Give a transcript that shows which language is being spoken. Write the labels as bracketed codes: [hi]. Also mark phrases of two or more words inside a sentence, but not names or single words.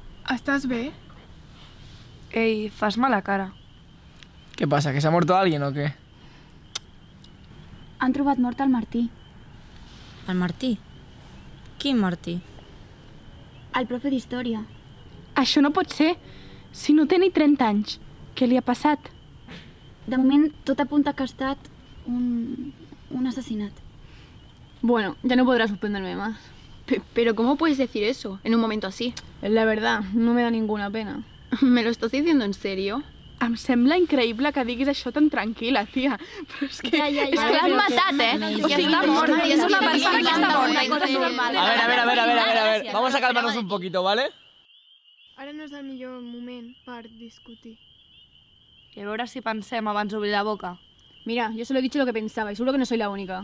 [ca] Estàs bé? Ei, fas mala cara. [es] ¿Qué pasa? ¿Que se ha muerto alguien o qué? [ca] Han trobat mort el Martí, El Martí? Quin Martí? el profe d'història. Això no pot ser. Si no té ni 30 anys. Què li ha passat? De moment, tot apunta que ha estat un assassinat. [es] Bueno, ya no podrás suspenderme más. Pero ¿cómo puedes decir eso en un momento así? La verdad, no me da ninguna pena. ¿Me lo estás diciendo en serio? [ca] Em sembla increïble que diguis això tan tranquil·la, tia. Però és que... És que l'han matat, O sigui, està mort. I és una persona que està morta. I coses normals. [es] A ver. Vamos a calmarnos un poquito, ¿vale? [ca] Ara no és el millor moment per discutir. I a veure si pensem abans d'obrir la boca. [es] Mira, yo solo he dicho lo que pensaba y seguro que no soy la única.